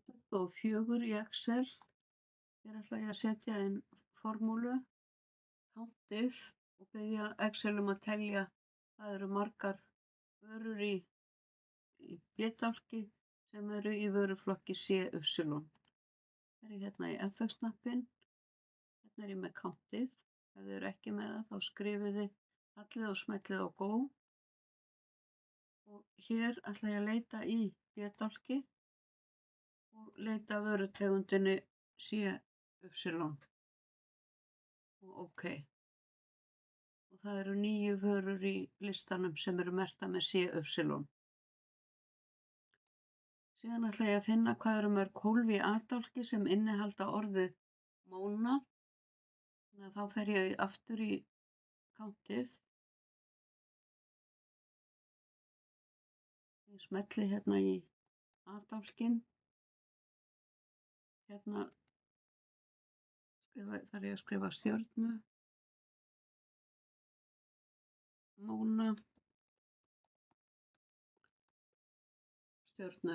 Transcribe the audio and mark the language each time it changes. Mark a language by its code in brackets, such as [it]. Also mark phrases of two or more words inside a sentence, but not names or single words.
[is] 24 í Excel. Hér ætla ég að setja inn formúlu, [en] count if [is] og biðja Excel að telja hvað eru margar vörur í B-dálki sem eru í vöruflokki CY. Er ég hérna í FX-hnappinn, hérna er ég með [en] count if. [is] Ef þið eru ekki með það þá skrifið þið allir og smellið á go. Og hér ætla ég að leita í B-dálki og leita vörutegundinni CY og OK. Og það eru 9 vörur í listanum sem eru merktar með CY. Síðan ætla ég að finna hvað eru mörg hólf í A-dálki sem innihalda orðið Móna. Þannig að þá fer ég aftur í [en] count if. [is] Ég smelli hérna í A-dálkinn. Hérna þarf ég að skrifa stjörnu, Móna, stjörnu.